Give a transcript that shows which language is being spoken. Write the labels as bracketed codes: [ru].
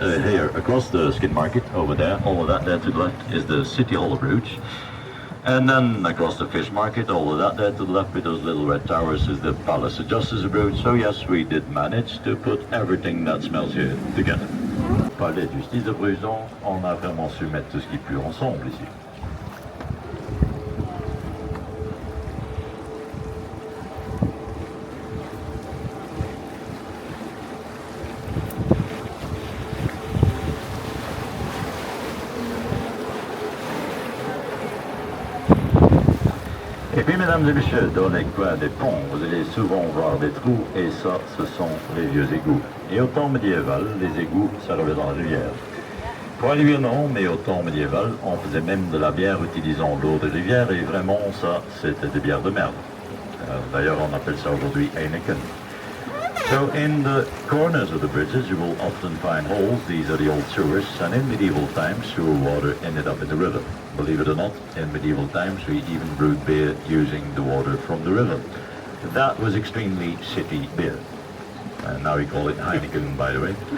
[en] Here, across the skin market, over there, all of that there to the left is the City Hall of Bruges. And then across the fish market, all of that there to the left with those little red towers is the Palace of Justice of Bruges. So yes, we did manage to put everything that smells here together. [fr] Palais de Justice de Bruges, on a vraiment su mettre tout ce qui pue ensemble ici. Et puis, mesdames et messieurs, dans les coins des ponts, vous allez souvent voir des trous, et ça, ce sont les vieux égouts. Et au temps médiéval, les égouts servaient dans la rivière. Pour aller bien non, mais au temps médiéval, on faisait même de la bière utilisant l'eau de rivière, et vraiment, ça, c'était des bières de merde. D'ailleurs, on appelle ça aujourd'hui Heineken. [en] So in the corners of the bridges you will often find holes. These are the old sewers, and in medieval times sewer water ended up in the river. Believe it or not, in medieval times we even brewed beer using the water from the river. That was extremely shitty beer. And now we call it Heineken, by the way.